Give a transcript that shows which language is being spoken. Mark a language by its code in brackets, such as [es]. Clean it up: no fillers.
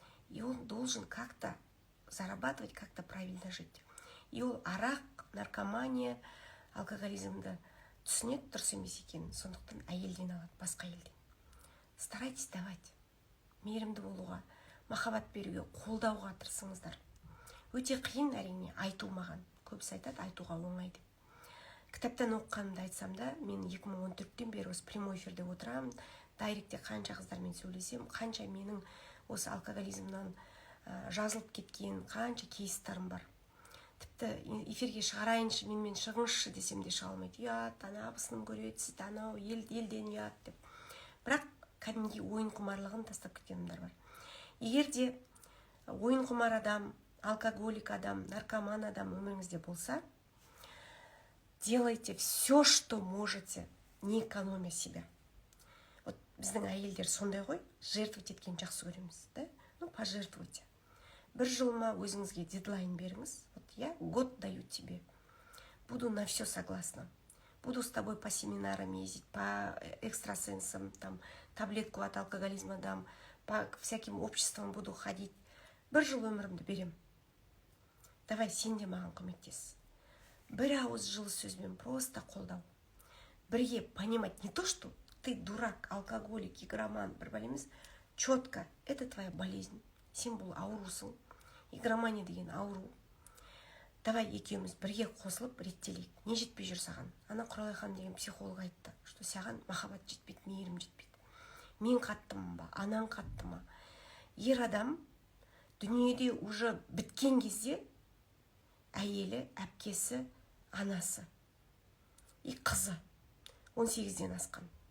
[ru] И он должен как-то зарабатывать, как-то правильно жить. [kk] И ол арақ, наркомания, алкоголизмді түсінеді, дұрыс емес екенін, сондықтан әйелден алады, басқа әйелден. [ru] Старайтесь давать, [kk] мейірімді болуға, махаббат беруге, қолдауға тырысыңыздар. Өте қиын, әрине, айту маған. Көбісі айтады, айтуға оңай деп. Кітаптан оқығанымды айтсам да, мен 2014-тен бері осы прямой эфирде отырамын, дайректе қанша қыздармен сөйлесем, қанша менің осы алкоголизмнан жазылып кеткен, қанша кейстарым бар. Тіпті эфирге шығарайыншы, менімен шығыңызшы десем де шыға алмайды. Ұят, ана абысыным көреді, сізді анау елден ұят деп. Бірақ кәдімгі ойын құмарлығын тастап кеткенімдер бар. Егер де ойын құмар адам, алкоголик адам, наркоман адам өміріңізде болса, [ru] делайте все, что можете, не экономя себя. [kk] Вот біздің әйелдер сондай ғой, жертвовать еткен жақсы көреміз, да? Пожертвуйте. Бір жылма өзіңізге дедлайн беріңіз. [ru] Вот я год даю тебе. Буду на все согласна. Буду с тобой по семинарам ездить, по экстрасенсам, там, таблетку от алкоголизма дам, по всяким обществам буду ходить. [kk] Бір жыл өмірімді берем. Давай, сен де маған көмектес. Бір ауыз жылы сөзбен просто қолдау. Бірге [ru] понимать не то, что ты дурак, алкоголик, игроман, [kk] бір бәлеміз, [ru] четко, это твоя болезнь. [kk] Сен бұл аурусың. Игромания деген ауру. Давай екеуміз бірге қосылып реттелейік. Не жетпей жүр саған? Ана Құралайхан деген психолог айтты, что саған махаббат жетпейді, мейірім жетпейді. Мен қаттым ба, анаң қатты ма? Ер адам дүниеде уже біткен кезде әйелі, әпкесі, анасы и қызы 18-ден асқан.